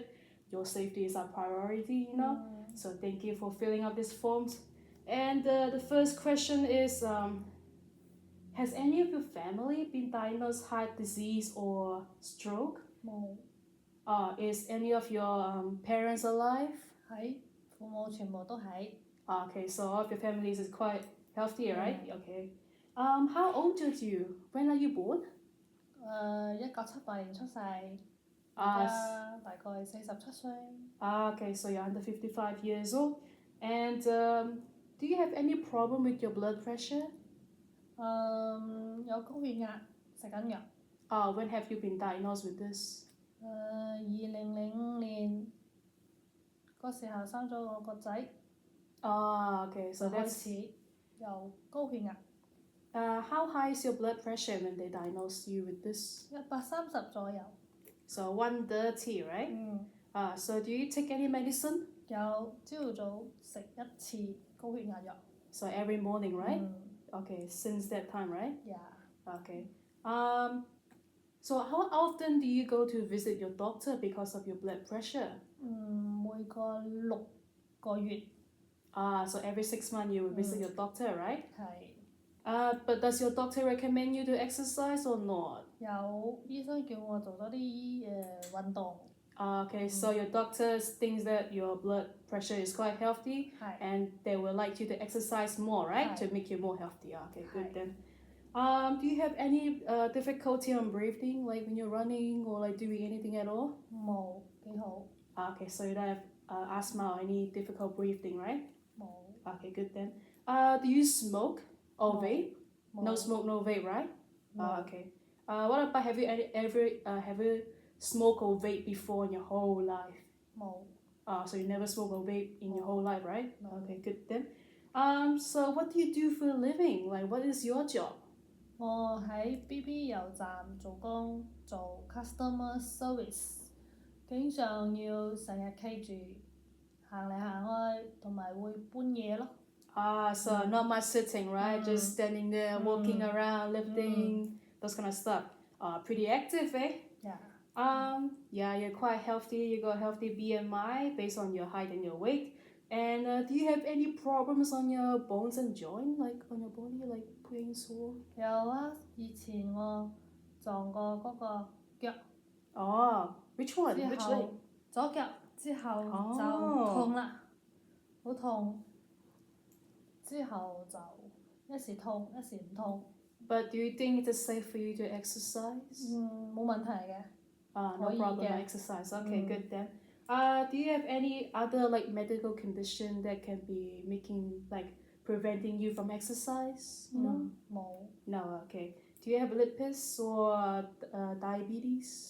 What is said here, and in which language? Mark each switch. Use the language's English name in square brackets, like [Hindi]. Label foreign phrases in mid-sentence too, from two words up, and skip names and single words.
[English] Your safety is our priority. So thank you for filling out these forms. And the first question is, has any of your family been diagnosed heart disease or stroke? [Cantonese] 冇 [English] Is any of your parents alive? [Cantonese] 喺父母全部都喺 [English] Okay, so all of your families is quite healthy, right? Okay. How old are you? When are you born? [Cantonese] 1978 年出世，而家大概47歲。 [English] Okay, so you're under 55 years old. And do you have any problem with your blood pressure? [Cantonese] 有高血壓，食緊藥。 [English] When have you been diagnosed with this? [Cantonese] 2005 年嗰時候生咗我個仔。 [English] Okay, so [Cantonese] 開 [English] that's [Cantonese] 始有高血壓。 [English] how high is your blood pressure when they diagnose you with this? [Cantonese] 130 左右。 [English] So 130, right? So do you take any medicine? [Cantonese] 有朝早食一次高血壓藥。 [English] So every morning, right? Okay, since that time, right? Yeah. Okay. So how often do you go to visit your doctor because of your blood pressure? [Cantonese] 每個6個月。 [English] So every 6 months you will visit your doctor, right? [Cantonese] 係。 [English] But does your doctor recommend you to exercise or not? [Cantonese] 有醫生叫我做多啲運動。 [English] Okay, so your doctor thinks that your blood pressure is quite healthy, and they will like you to exercise more, right? To make you more healthy. Okay, good then. Do you have any difficulty on breathing, like when you're running or like doing anything at all? [Cantonese] 冇，幾好。 [English] Okay, so you don't have asthma or any difficult breathing, right? [Cantonese] 冇。 [English] Okay, good then. Do you smoke or vape? No smoke, no vape, right? Okay. What about have you ever smoked or vape before in your whole life? [Cantonese] 冇。 [English] So you never smoke or vape in your whole life, right? No. Okay, good then. So what do you do for a living? Like, what is your job? [Cantonese] 我喺 BB 油站做工，做 [English] customer service， [Cantonese] 經常要成日企住行嚟行去，同埋會搬嘢咯。 [English] So not much sitting, right? Just standing there, walking around, lifting, those kind of stuff. Pretty active, eh? Yeah. Yeah, you're quite healthy. You got healthy BMI based on your height and your weight. And do you have any problems on your bones and joint, like on your body, like pain, sore? [Cantonese] 有啊，以前我撞過嗰個腳。 Which one? Which leg? 左腳之後就痛啦，好痛。之後就一時痛，一時唔痛。 [English] But do you think it's safe for you to exercise? [Cantonese] 冇問題嘅。 [English] No problem, exercise. Okay, good then. Do you have any other like medical condition that can be preventing you from exercise? No? [Cantonese] 冇。 [English] No, okay. Do you have lupus or diabetes?